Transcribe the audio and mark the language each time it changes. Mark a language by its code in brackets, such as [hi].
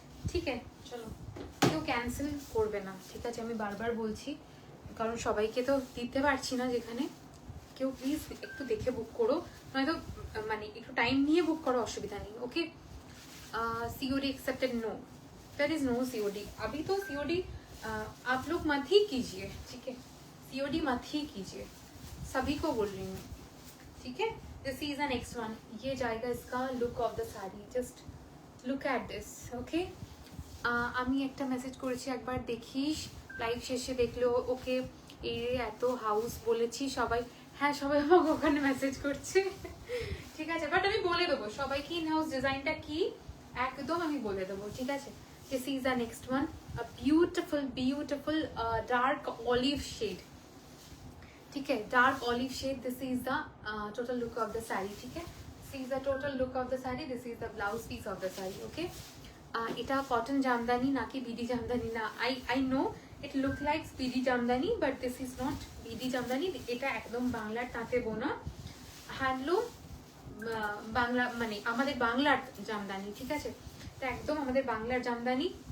[bn] ঠিক আছে, চলো, কেউ ক্যান্সেল করবে না, ঠিক আছে, আমি বারবার বলছি, কারণ সবাইকে তো দিতে পারছি না যেখানে। কেউ প্লিজ একটু দেখে বুক করো, নয়তো মানে একটু টাইম নিয়ে বুক করো, অসুবিধা নেই। [hi] ওকে, COD accepted, [en] no, there is no COD [hi] अभी, तो सीओडी आप लोग मत ही कीजिए, ठीक है, सीओडी मत ही कीजिए, सभी को बोल रही हूँ, ठीक है। [en] this is the next one, [hi] ये जाएगा इसका [en] Look of the sari, just look at this. [bn] Okay, আমি একটা মেসেজ করেছি, একবার দেখিস, লাইভ শেষে দেখলো। ওকে, এই এত হাউস বলেছি, সবাই, হ্যাঁ সবাই আমাকে ওখানে মেসেজ করছে, ঠিক আছে, বাট আমি বলে দেবো সবাইকে ইন হাউস ডিজাইনটা কি, একদম আমি বলে দেবো, ঠিক আছে। [en] this is the next one, a beautiful beautiful dark olive shade, [hi] ठीक है, [en] Dark olive shade, this is the total look of the sari, ठीक है, this is the total look of the sari, this is the blouse piece of the sari. [bn] Okay, এটা cotton Jamdani নাকি BD Jamdani না, [en] I know it look like BD jamdani, [bn] but this is not BD Jamdani, এটা একদম বাংলার তাঁতে বোনা হ্যান্ডলুম, বাংলা মানে আমাদের বাংলার জামদানি, ঠিক আছে, এটা একদম আমাদের বাংলার জামদানি।